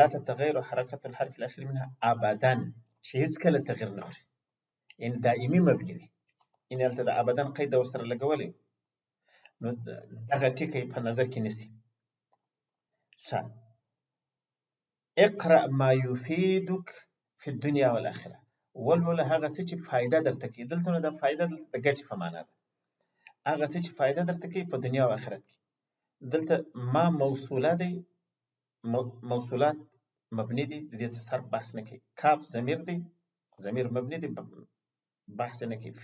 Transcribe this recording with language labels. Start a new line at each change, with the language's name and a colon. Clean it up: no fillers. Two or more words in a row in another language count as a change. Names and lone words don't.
Arabic: تتغير حركة الحرف الأخير منها أبدا،
Pashto: چې هېڅکله تغیر نه خوري، یعنې دائمي مبني وي. یعنې هلته د ابدا قید ورسره لګولی، نو دغه ټکی په نظر کې نیسي. ښه،
Arabic: اقرأ ما يفيدك في الدنيا والآخرة،
Pashto: ولوله هغه څه چې فایده درته کوي. دلته نو د فایده دلته د ګټې په معنا ده، هغه څه چې فایده درته کوي په دنیا او آخرت کې. دلته ما موصوله دی، موصولات مبني دي، د دې څه صرف بحث نه کوي. کاف ضمیر دی، ضمیر مبني دی، بحث نه کوي.